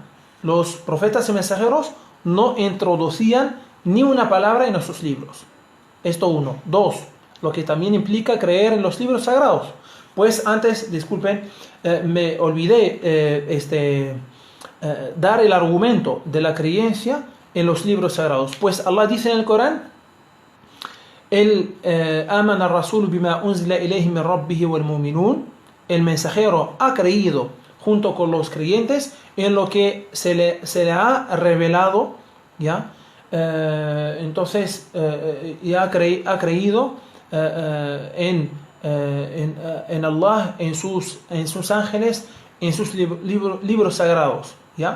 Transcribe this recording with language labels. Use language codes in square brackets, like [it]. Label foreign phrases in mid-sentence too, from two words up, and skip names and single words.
[es] Los profetas y mensajeros no introducían ni una palabra en sus libros. Esto uno. Dos, lo que también implica creer en los libros sagrados. Pues antes, disculpen, me olvidé dar el argumento de la creencia en los libros sagrados. Pues Allah dice en el Corán: [ar] آمن الرسول بما أنزل إليه من ربه والمؤمنون. [es] El mensajero ha creído junto con los creyentes en lo que se le ha revelado, ¿ya? Entonces, ha creído en Allah, en sus ángeles, en sus libros sagrados, ¿ya?